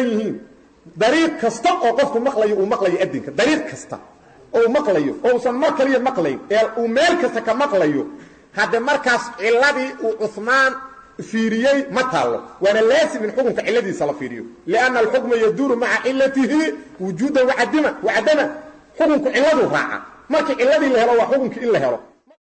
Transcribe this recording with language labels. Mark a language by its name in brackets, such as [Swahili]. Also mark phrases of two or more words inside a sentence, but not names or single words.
[Somali] yihiin dariiq kasta oo qofku maqlayo uu maqlayo adinka dariiq kasta oo maqlayo oo san markaliya maqlayo ee uu meel kasta ka maqlayo hada markaas ciladii uu Uthman fiiriyay ma taalo wana laasim in xukunka ciladiisa la fiiriyo laana [Arabic] الحكم يدور مع علته وجودا وعدما [Somali] xukunku ciladu raaca markii ciladii la helo waa xukunka in la helo